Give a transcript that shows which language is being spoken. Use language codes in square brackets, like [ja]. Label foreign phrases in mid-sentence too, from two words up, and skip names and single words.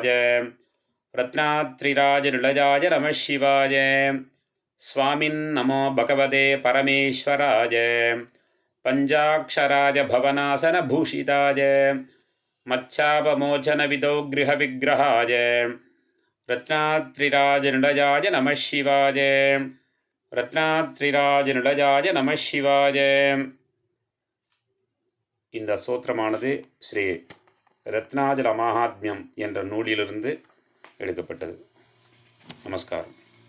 [sa] रत्नात्रिराजनिलयाय नमः शिवाय स्वामिन्नमो भगवते परमेश्वराय पञ्चाक्षराय भवनासनभूषिताय मच्छापमोचनविदो गृहविग्रहाय रत्नात्रिराजनिलयाय नमः शिवाय रत्नात्रिराजनिलयाय नमः शिवाय. [ta] இந்த ஸ்தோத்திரமானது ஸ்ரீ ரத்னாஜல மகாத்மியம் என்ற நூலிலிருந்து எடுக்கப்பட்டது. நமஸ்காரம்.